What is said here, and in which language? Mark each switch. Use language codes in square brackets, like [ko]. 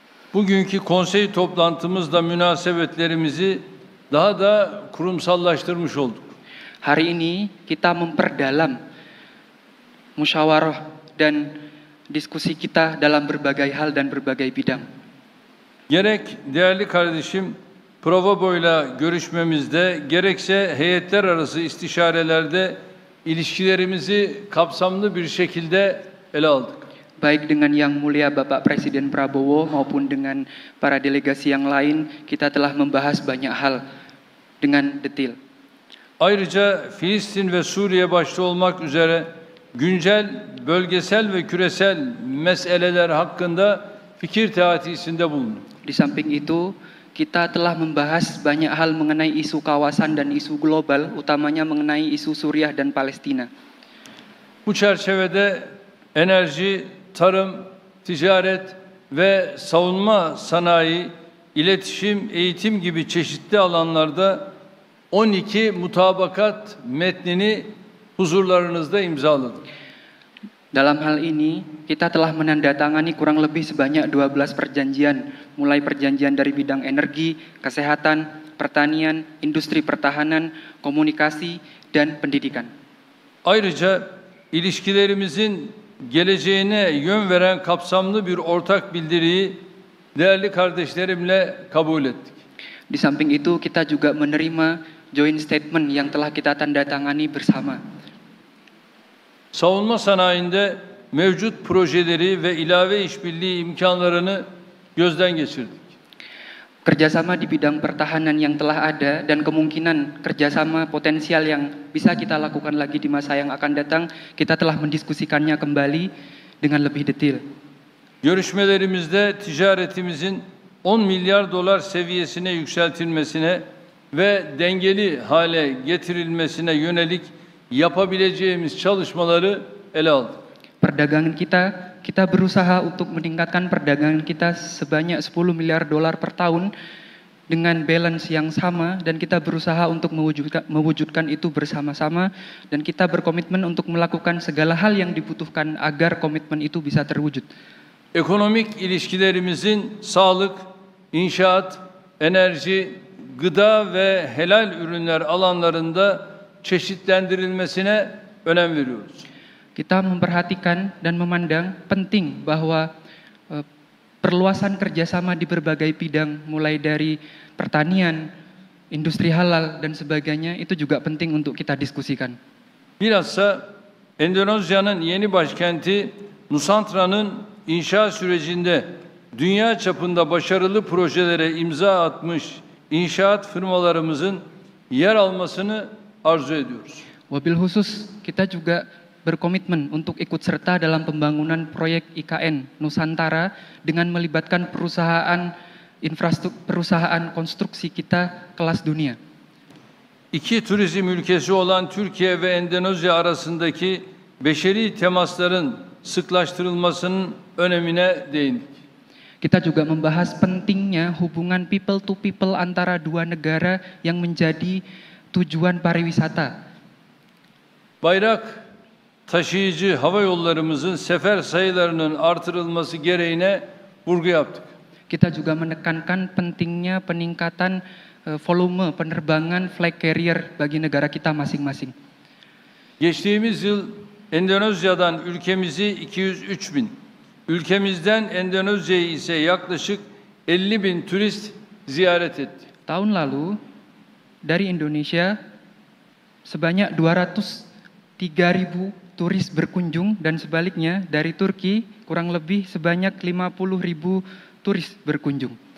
[tr] Bugünkü konsey toplantımızda münasebetlerimizi daha da kurumsallaştırmış olduk. [id] Hari ini kita memperdalam musyawarah dan diskusi kita dalam berbagai hal dan berbagai bidang. [tr] Gerek değerli kardeşim Provobo'yla görüşmemizde, gerekse heyetler arası istişarelerde ilişkilerimizi kapsamlı bir şekilde ele aldık. [id] Baik dengan Yang Mulia Bapak Presiden Prabowo maupun dengan para delegasi yang lain, kita telah membahas banyak hal dengan detail. [tr] Ayrıca Filistin ve Suriye başta olmak üzere güncel, bölgesel ve küresel meseleler hakkında fikir teatisinde bulunduk. [id] Di samping itu, kita telah membahas banyak hal mengenai isu kawasan dan isu global, utamanya mengenai isu Suriah dan Palestina. [tr] Bu çerçevede enerji, tarım, ticaret ve savunma sanayi, iletişim, eğitim gibi çeşitli alanlarda 12 mutabakat metnini huzurlarınızda imzaladık. [id] Dalam hal ini, kita telah menandatangani kurang lebih sebanyak 12 perjanjian, mulai perjanjian dari bidang energi, kesehatan, pertanian, industri pertahanan, komunikasi, dan pendidikan. [tr] Ayrıca ilişkilerimizin geleceğine yön veren kapsamlı bir ortak bildiriyi değerli kardeşlerimle kabul ettik. [id] Di samping itu, kita juga menerima joint statement yang telah kita tandatangani bersama. [tr] Savunma sanayinde mevcut projeleri ve ilave işbirliği imkanlarını gözden geçirdik. [id] Kerjasama di bidang pertahanan yang telah ada dan kemungkinan kerjasama potensial yang bisa kita lakukan lagi di masa yang akan datang, kita telah mendiskusikannya kembali dengan lebih detail. [tr] Görüşmelerimizde ticaretimizin 10 milyar dolar seviyesine yükseltilmesine ve dengeli hale getirilmesine yönelik yapabileceğimiz çalışmaları ele aldık. [id] Perdagangan kita berusaha untuk meningkatkan perdagangan kita sebanyak 10 miliar dolar per tahun dengan balance yang sama, dan kita berusaha untuk mewujudkan itu bersama-sama, dan kita berkomitmen untuk melakukan segala hal yang dibutuhkan agar komitmen itu bisa terwujud. [tr] Ekonomik ilişkilerimizin sağlık, inşaat, enerji, gıda ve helal ürünler alanlarında çeşitlendirilmesine önem veriyoruz. [id] Kita memperhatikan dan memandang penting bahwa perluasan kerjasama di berbagai bidang, mulai dari pertanian, industri halal, dan sebagainya, itu juga penting untuk kita diskusikan. [tr] Bilhassa Endonezya'nın yeni başkenti Nusantra'nın inşa sürecinde dünya çapında başarılı projelere imza atmış inşaat firmalarımızın yer almasını arzu ediyoruz. [id] Wabil khusus, kita juga berkomitmen untuk ikut serta dalam pembangunan proyek IKN Nusantara dengan melibatkan perusahaan konstruksi kita kelas dunia. [tr] İki turizm ülkesi olan Türkiye ve Endonezya arasındaki beşeri temasların sıklaştırılmasının önemine değindik. [id] Kita juga membahas pentingnya hubungan [en] people to people [id] antara dua negara yang menjadi tujuan pariwisata. [tr] Bayrak taşıyıcı hava yollarımızın sefer sayılarının artırılması gereğine vurgu yaptık. [id] Kita juga menekankan pentingnya peningkatan volume penerbangan flag carrier bagi negara kita masing-masing. [tr] Geçtiğimiz yıl Endonezya'dan ülkemizi 203 bin, ülkemizden Endonezya'yı ise yaklaşık 50 bin turist ziyaret etti. [id] Tahun lalu dari Indonesia sebanyak 203.000 turis berkunjung, dan sebaliknya dari Turki kurang lebih sebanyak 50.000 turis berkunjung.